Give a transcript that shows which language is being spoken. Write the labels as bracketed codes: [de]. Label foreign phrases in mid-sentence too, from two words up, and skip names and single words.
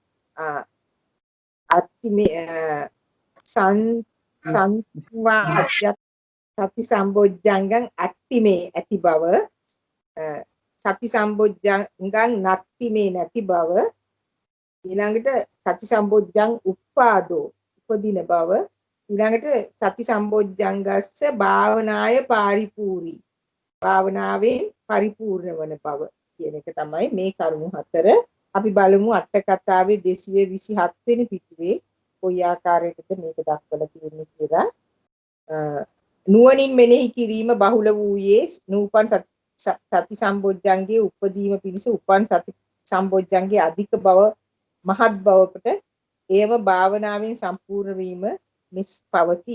[si] සංවා [pi] සති සම්බොජ්ජංගං අත්තිමේ [si] ඇති බව, [pi] සති සම්බොජ්ජංගං නත්තිමේ [si] නැති බව, ඊළඟට [pi] සති සම්බොජ්ජං උප්පාදෝ [si] උපදින බව, ඊළඟට [pi] සති සම්බොජ්ජංගස්ස භාවනාය පාරිපූර්ණී [si] භාවනාවෙන් පරිපූර්ණ වන බව කියන එක තමයි මේ කරුණු හතර. අපි බලමු අට කතාවේ 227 වෙනි පිටුවේ කොයි ආකාරයකද මේක දක්වලා තියෙන්නේ කියලා. නුවණින් මෙනෙහි කිරීම බහුල වූයේ නූපන් සති සම්බොජ්ජංගයේ උපදීම පිණිස උපන් සති සම්බොජ්ජංගයේ අධික බව මහත් බවකට ඒව භාවනාවෙන් සම්පූර්ණ වීම මිස් පවති.